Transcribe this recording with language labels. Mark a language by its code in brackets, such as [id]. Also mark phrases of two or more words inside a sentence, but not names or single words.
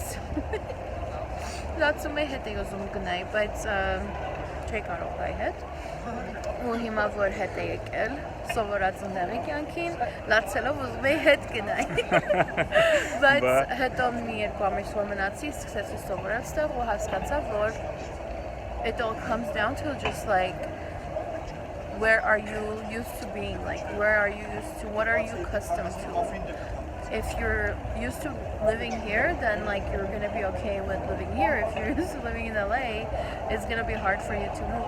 [hy] լացում էի հետ էի ուզում գնայի, բայց չէի կարող գայի հետ ու հիմա որ հետ է եկել, սովորած ընդեղի կյանքին, լացելով ուզում էի հետ գնայի, բայց հետո մի 2 ամիս որ մնացի, սկսեցի սովորել ստեղ ու հասկացա, որ [en] it all comes down to just like where are you used to being, like where are you used to, what are you accustomed to, if you're used to living here, then like you're gonna be okay with living here. If you're used to living in LA, it's gonna be hard for you to move.